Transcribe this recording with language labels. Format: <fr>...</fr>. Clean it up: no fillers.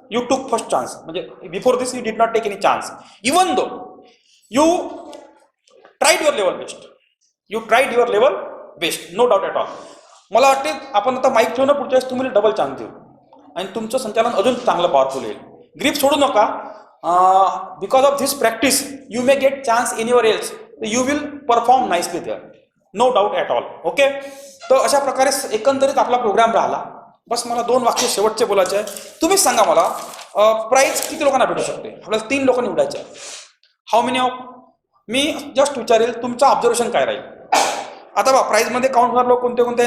<en>You took first chance.</en> <mr>म्हणजे</mr> <en>Before this you did not take any chance. Even though you tried your level best. You tried your level best, no doubt at all.</en> <mr>मला वाटते आपण आता mic ठेवून पुढच्या वेळेस तुम्हाला double chance देऊ आणि तुमचं संचालन अजून चांगलं पॉवरफुल येईल. ग्रीप सोडू नका.</mr> <en>Because of this practice you may get chance anywhere else. You will perform nicely there, no doubt at all. Okay.</en> <mr>तर अशा प्रकारे एकंदरीत आपला प्रोग्राम राहिला. बस मला 2 वाक्य शेवटचे बोलायचे आहे. तुम्हीच सांगा मला प्राईज किती लोकांना भेटू शकते? आपल्याला 3 लोक निवडायचे आहे.</mr> <en>How many of?</en> <mr>मी just विचारेल तुमचं ऑब्झर्वेशन काय राहील. आता बा प्राईजमध्ये काउंट होणार लोक कोणते कोणते?</mr>